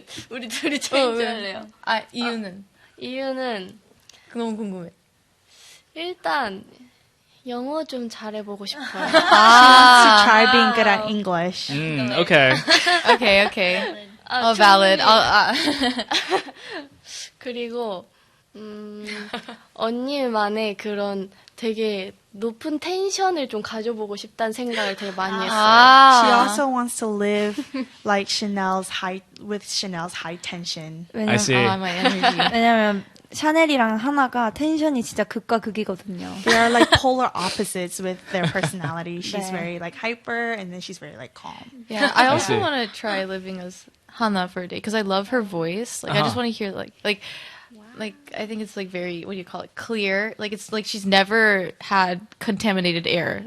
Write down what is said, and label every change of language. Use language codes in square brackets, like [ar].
[ko] 우리 둘이 체인지 할래요. 이유는 너무 궁금해. 일단 영어 좀 잘해보고 싶어요. [en] To try being good at English. Okay. Okay. Valid. [ko] 그리고 언니만의 그런 되게 높은 텐션을 좀 가져보고 싶다는 생각을 되게 많이 했어요. [en] She also wants to live like Chanel's high tension. I see. My energy. [ko] 왜냐면 샤넬이랑 하나가 텐션이 진짜 극과 극이거든요. [en] They are like polar opposites with their personality. She's very like hyper, and then she's very like calm. Yeah, I also see. want to try living as Hannah for a day because I love her voice. Like I just want to hear like I think it's like very, what do you call it, clear. Like it's like she's never had contaminated air.